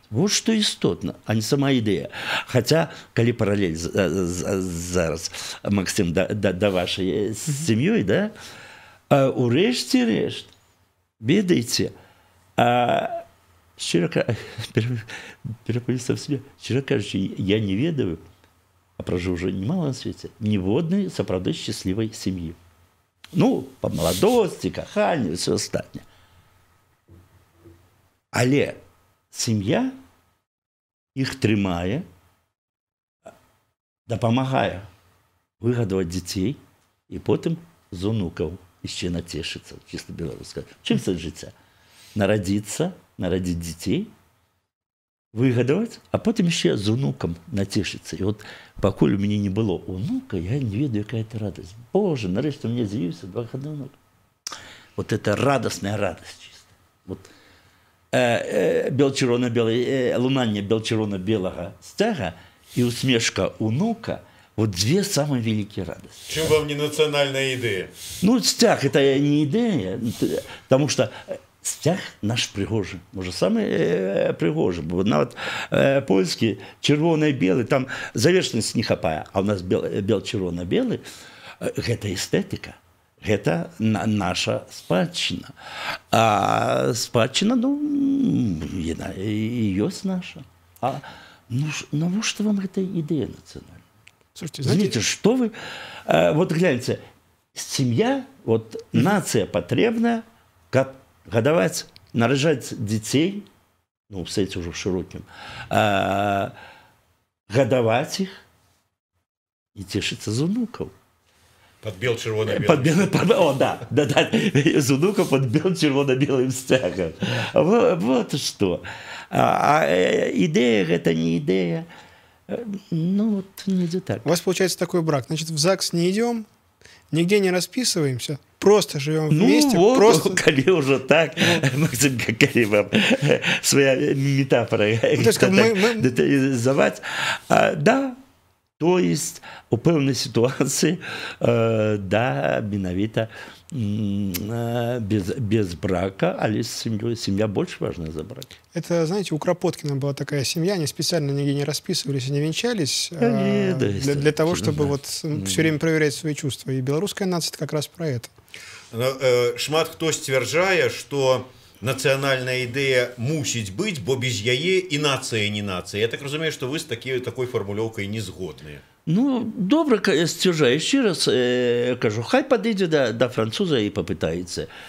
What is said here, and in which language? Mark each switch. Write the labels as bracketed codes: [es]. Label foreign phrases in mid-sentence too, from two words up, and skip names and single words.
[be] Вот што істотна, а не сама ідэя. Хаця, калі паралель зараз, Максим, да вашай сям'ёй, да, урэшце рэшт, ведаеце, [uk] щиро кажучи, [be] я не ведаю, а [ru] прожу уже немало на свете, [be] ніводнай сапраўды [ru] счастливой семьи. Ну, по молодости, каханию, все остальное. [be] Але сім'я іх трымае, дапамагае выгадаваць дзяцей і потым з унукаў яшчэ нацешыцца, чисто беларуска. Чым це жыцця? Нарадзіцца, нарадзіць дзяцей, выгадаваць, а потым яшчэ з унукам нацешыцца. І от пакуль у мяне не было унука, я не ведаю, якая это радасць. Боже, нарэшце [ru] у меня [be] з'явіўся двухгадовы унук. [ru] Вот это радостная радость чисто. [be] Вот бел-чырвона-белый, лунанне бел-чырвона-белага сцяга і усмешка унука — [ru] вот две самые великие радости. Чем вам не национальная идея? Ну, стяг — это не идея, потому что стяг наш пригожий, может, самый пригожий. Вот польский червоно-белый, там завершенность не хапая, а у нас бел-чырвона-белый — это эстетика. Это наша спадчына. [be] А спадчына, ну, яна і ёсць наша. А ну, навошта вам гэта ідэя нацыянальная? [ru] Слушайте, знаете, что вы... Вот гляньте, семья, вот нация потребная, [be] каб гадаваць наражаць дзяцей, ну, в сэнсе ўжо шырокім, гадаваць іх і цешыцца з унукаў. [ru] Подбел червоно-белым. О, да. Из унука подбел червоно-белым стягом. Вот что. А идея это не идея. Ну, вот не так. У вас получается такой брак. Значит, в ЗАГС не идем, нигде не расписываемся, просто живем вместе. Ну, вот, просто... коли уже так, Максим, коли вам своя метафора детализовать. Да, то есть у пэўнай ситуации, да, менавіта без брака, але с семьей. Семья больше важна за брак. Это, знаете, у Кропоткина была такая семья, они специально нигде не расписывались и не венчались для того, чтобы вот все время проверять свои чувства. И белорусская нация как раз про это. [be] Шмат хто сцвярджае, што нацыянальная ідэя мусіць быць, бо без яе і нацыя не нацыя. Я так разумею, што вы з такой фармулёўкай не згодныя. Ну, добра сцвярджаю. Яшчэ раз кажу, хай падыдзе да француза і папытаецца.